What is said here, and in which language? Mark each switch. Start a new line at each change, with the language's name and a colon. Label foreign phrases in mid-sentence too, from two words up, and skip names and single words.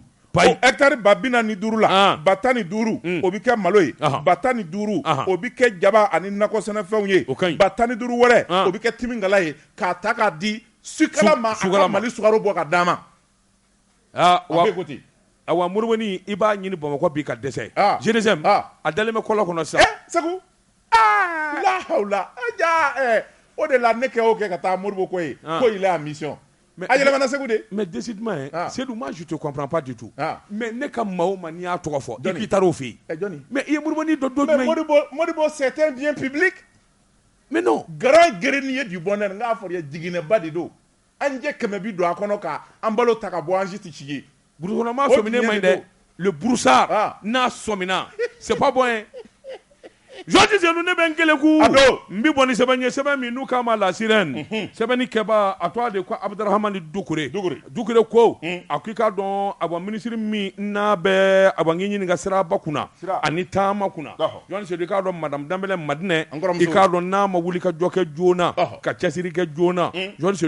Bambara: Hectare ba 45 la ba 15 o bɛ kɛ malo ye ba 15 o bɛ kɛ jaba ani nakɔ sɛnɛfɛnw ye ba 15 wɛrɛ o bɛ kɛ timingala ye k'a ta k'a di sukala ma a ka Mali sukaro bɔ ka d'a ma. Awa Moribani i b'a ɲini Bamakɔ bi ka dɛsɛ. GDSM a dalen bɛ kɔlɔ kɔnɔ sisan. Segu la hawla o de la ne kɛ o kɛ ka taa Moribo ko ye ko
French: il est en mission.
Bambara: A yɛlɛmana Segu de.
French: Mais décidément Seydou moi je te comprends pas du tout.
Bambara: Mais ne ka maa o maa n'i y'a tɔgɔ fɔ i k'i taar'o fɛ yen. Mais i ye Moribani dɔ jumɛn ye.
French: Moribo c'est un bien public. Mais non. Grand grenier du bonheur
Bambara: n k'a fɔ ye jiginɛba de don. An jɛ 100 bi don a kɔnɔ ka an balo ta ka bɔ an si tɛ ci ye. Burukɔnɔma sɔminen man ɲi dɛ.
French: Le broussard
Bambara: n'a sɔmina
French: c'est pas bon hein.
Bambara: Jɔnji Senu ne bɛ n kelen ku n bɛ bɔ ni sɛbɛn ye sɛbɛn min n'u k'a ma la sirène sɛbɛnni kɛba a tɔgɔ de ko Abdurahamani Dukure ko a ko i k'a dɔn a bɔ minisiri min n'a bɛ a bɔ n k'i ɲininka siraba kunna ani taama kunna Jɔnji Senu i k'a dɔn madame Danbɛlɛ Madinɛ i k'a dɔn n'a ma wuli ka jɔ kɛ joona ka cɛsiri kɛ joona Jɔnji Senu